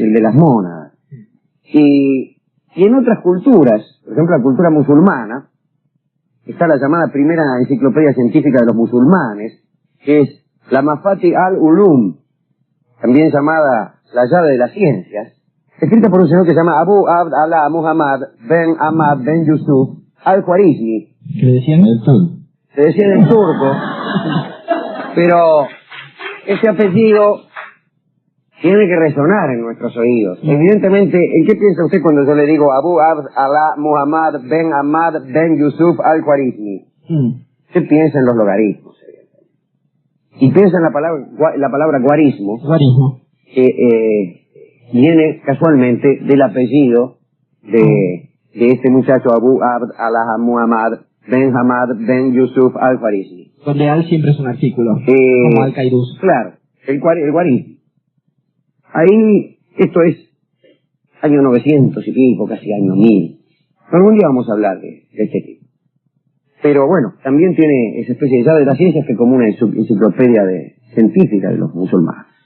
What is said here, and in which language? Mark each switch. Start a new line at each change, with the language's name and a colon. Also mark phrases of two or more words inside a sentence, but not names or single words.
Spanish: El de las mónadas. Y en otras culturas, por ejemplo la cultura musulmana, está la llamada primera enciclopedia científica de los musulmanes, que es la Mafati al-Ulum, también llamada la llave de las ciencias, escrita por un señor que se llama Abu Abd Allah Muhammad Ben Ahmad Ben Yusuf al-Khwarizmi. ¿Qué le decían? El turco. Se decía en turco, pero ese apellido tiene que resonar en nuestros oídos. Evidentemente, ¿en qué piensa usted cuando yo le digo Abu Abd Allah Muhammad Ben Ahmad Ben Yusuf al-Khwarizmi? ¿Qué piensa en los logaritmos? Y piensa en la palabra guarismo, que viene casualmente del apellido de este muchacho Abu Abd Allah Muhammad Ben Ahmad Ben Yusuf al-Khwarizmi. Donde al siempre es un artículo, como al-Qaidus. Claro, el guarismo. Ahí, esto es año 900 y pico, casi año 1000. Algún día vamos a hablar de este tipo. Pero bueno, también tiene esa especie de llave de las ciencias que es como una enciclopedia científica de los musulmanes.